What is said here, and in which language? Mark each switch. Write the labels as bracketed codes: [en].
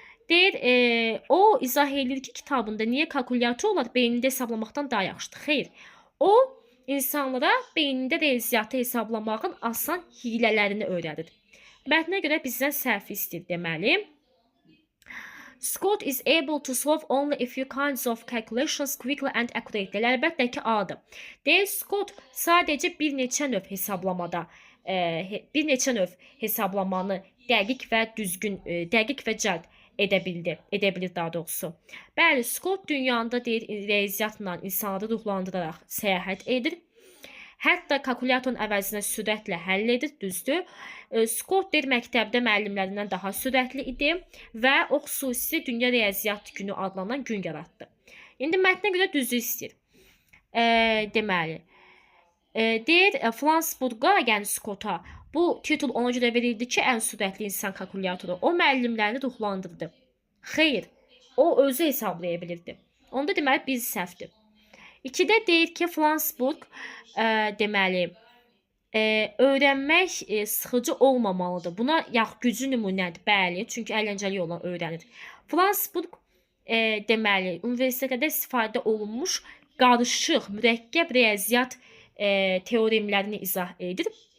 [az] Deyir, o izah edir ki, kitabında niyə kalkulyatorlar beynində hesablamaqdan daha yaxşıdır? Xeyr, o insanlara beynində riyaziyyatı hesablamağın asan hilələrini öyrədir. Mətnə görə bizdən səhvi istəyir deməli. [en] Scott is able to solve only a few kinds of calculations quickly and accurately. [az] Əlbəttə ki, A-dır. Deyir, Scott sadəcə bir neçə növ hesablamada, bir neçə növ hesablamanı dəqiq və düzgün, dəqiq və cəld edə bilir daha doğrusu. Bəli, Scott dünyada deyir, riyaziyyatla insanları ruhlandıraraq səyahət edir. Hətta kalkulyatorun əvəzinə sürətlə həll edir, düzdür. Scott deyir, məktəbdə müəllimlərindən daha sürətli idi və o xüsusi Dünya Riyaziyyat Günü adlanan gün yaratdı. İndi mətnə görə düzü istəyir. Deməli, Deyir Flansburqa, yəni Skota bu titul ona görə verildi ki, ən sürətli insan kalkulyatoru. O müəllimlərini ruhlandırdı. Xeyr, o özü hesablaya bilirdi. Onda deməli bir səhvdir. 2-də deyir ki, Flansburq deməli öyrənmək sıxıcı olmamalıdır. Buna güclü nümunədir, bəli, çünki əyləncəli yolla öyrənir. Flansburq deməli universitetdə istifadə olunmuş qarışıq, mürəkkəb riyaziyyat teoremlərini izah edir.